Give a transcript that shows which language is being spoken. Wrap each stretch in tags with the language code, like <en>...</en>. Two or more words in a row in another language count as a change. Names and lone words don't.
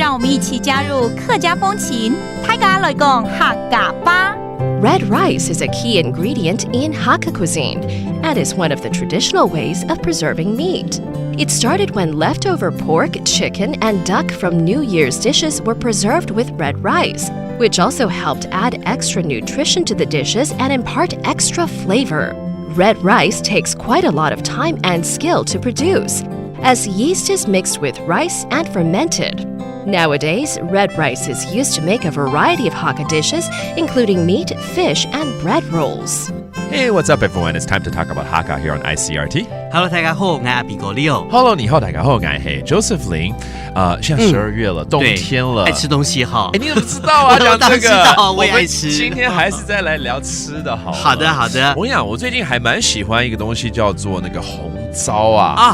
<zh>一起加入客家风情，大家來講客家吧。</zh> <en>Red rice is a key ingredient in Hakka cuisine and is one of the traditional ways of preserving meat. It started when leftover pork, chicken, and duck from New Year's dishes were preserved with red rice, which also helped add extra nutrition to the dishes and impart extra flavor. Red rice takes quite a lot of time and skill to produce, as yeast is mixed with rice and fermented. Nowadays, red rice is used to make a variety of Hakka dishes, including meat, fish, and bread rolls. Hey, what's up, everyone? It's time to talk about Hakka here on ICRT.</en> <zh>Hello， 大家好，我係邊個 Leo。Hello，你好，大家好，我係 Joseph Lin。现在12月了，冬天了，爱吃东西哈。你怎么知道啊？讲这个，知道，我也爱吃。今天还是再来聊吃的好了。好的，好的。我跟你讲，我最近还蛮喜欢一个东西，叫做那个红糟啊。</zh>